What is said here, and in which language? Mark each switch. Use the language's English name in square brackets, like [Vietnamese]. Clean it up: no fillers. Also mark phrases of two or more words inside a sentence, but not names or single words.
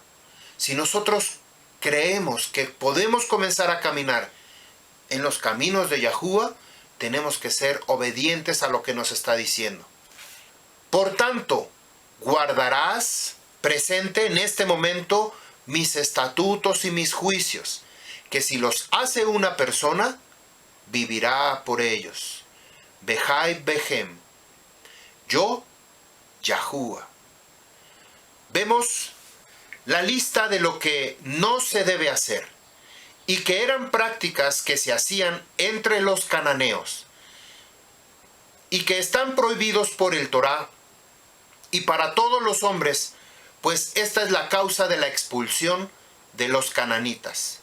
[Spanish] Si nosotros creemos que podemos comenzar a caminar en los caminos de Yahuwah, tenemos que ser obedientes a lo que nos está diciendo. Por tanto, guardarás presente en este momento mis estatutos y mis juicios, que si los hace una persona, vivirá por ellos. [Hebrew] וחי בהם. Yo, Yahuwah. [Spanish] Vemos la lista de lo que no se debe hacer y que eran prácticas que se hacían entre los cananeos y que están prohibidos por el Torá y para todos los hombres, pues esta es la causa de la expulsión de los cananitas.